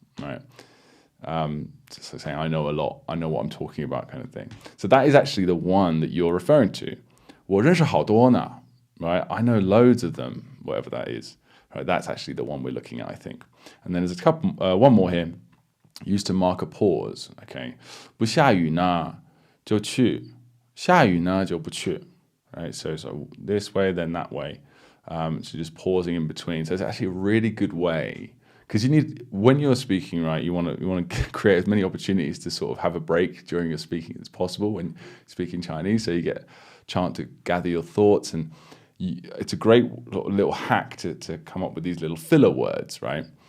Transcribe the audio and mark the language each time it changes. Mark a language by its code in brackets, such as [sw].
[en] Right, so saying I know a lot, I know what I'm talking about, kind of thing. So that is actually the one that you're referring to. [zh] 我认识好多呢. [en] Right, I know loads of them, whatever that is. Right, that's actually the one we're looking at, I think. And then there's a couple, one more here, used to mark a pause. [zh] Okay, 不下雨呢就去，下雨呢就不去. [en] Right, so this way, then that way. So just pausing in between. So it's actually a really good way, because you need, when you're speaking, right, you want to create as many opportunities to sort of have a break during your speaking as possible when speaking Chinese, so you get a chance to gather your thoughts, and it's a great little hack to come up with these little filler words, right?